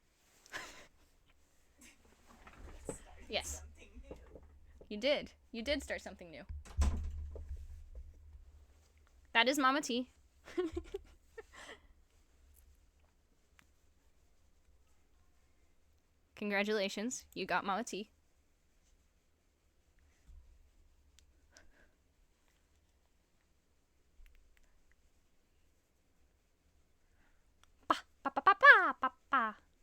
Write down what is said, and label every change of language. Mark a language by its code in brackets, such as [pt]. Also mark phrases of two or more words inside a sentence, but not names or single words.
[en] Yes. Something new. You did. You did start something new. That is Mama T. Congratulations. You got Mama T. Ba, ba, ba, ba, ba, ba, ba.